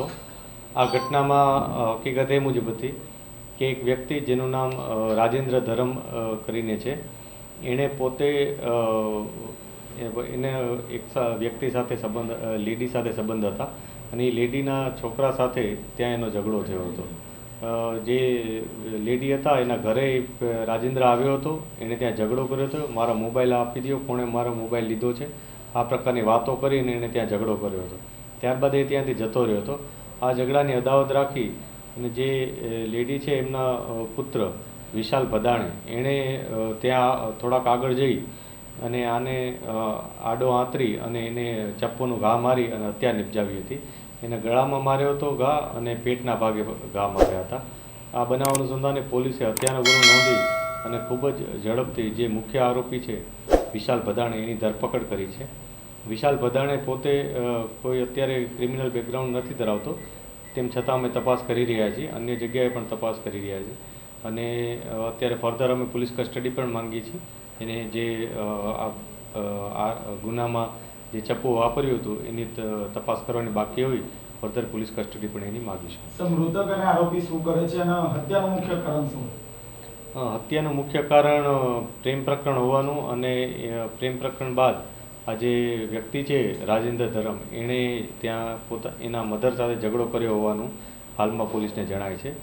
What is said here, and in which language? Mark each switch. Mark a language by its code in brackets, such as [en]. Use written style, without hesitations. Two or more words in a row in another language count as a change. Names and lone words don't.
[gu] આ ઘટના માં હકીકત એ મુજબ થી કિ એક વ્યક્તિ જેનુ નામ રાજેન્દ્ર ધરમ કરીને છે, એણે પોતે એને એક વ્યક્તિ સાથે સંબંધ લેડી સાથે સંબંધ હતા અને લેડીના છોકરા સાથે ત્યાં એનો ઝઘડો થયો હતો। જે લેડી હતા એના ઘરે રાજેન્દ્ર આવ્યો હતો, એણે ત્યાં ઝઘડો કર્યો હતો। મારા મોબાઇલ આપી દો, કોણે મારો મોબાઇલ લીધો છે, આ પ્રકારની વાતો કરીને એણે ત્યાં ઝઘડો કર્યો હતો। ત્યારબાદ એ ત્યાંથી જતો રહ્યો હતો. આ ઝઘડાની અદાવત રાખી અને જે લેડી છે એમના પુત્ર વિશાલ ભદાણે એણે ત્યાં થોડાક આગળ જઈ અને આને આડો આંતરી અને એને ચપ્પૂનો ઘા મારી અને હત્યા નિપજાવી હતી। એને ગળામાં માર્યો હતો ઘા અને પેટના ભાગે ઘા માર્યા હતા। આ બનાવ અનુસંધાને પોલીસે હત્યાનો ગુનો નોંધી અને ખૂબ જ ઝડપથી જે મુખ્ય આરોપી છે વિશાલ ભદાણે એની ધરપકડ કરી છે। વિશાલ ભદાણે પોતે કોઈ અત્યારે [en] criminal background [gu] નથી ધરાવતો, તેમ છતાં અમે તપાસ કરી રહ્યા છીએ। અન્ય જગ્યાએ પણ તપાસ કરી રહ્યા છીએ અને અત્યારે ફર્ધર અમે [en] police custody [gu] પણ માંગી છે। એને જે આ ગુનામાં જે ચપ્પૂ वापर्યું હતું એની તપાસ કરવાની બાકી હોય, [en] further police custody [gu] પણ એની માગીશું। મૃતક અને આરોપી શું કરે છે અને હત્યાનું મુખ્ય કારણ શું? હત્યાનું મુખ્ય કારણ પ્રેમ પ્રકરણ હોવાનું અને પ્રેમ પ્રકરણ બાદ આ જે વ્યક્તિ છે રાજેન્દ્ર ધરમ એણે ત્યાં એના મધર સાથે ઝઘડો કર્યો હોવાનું હાલમાં પોલીસને જણાય છે।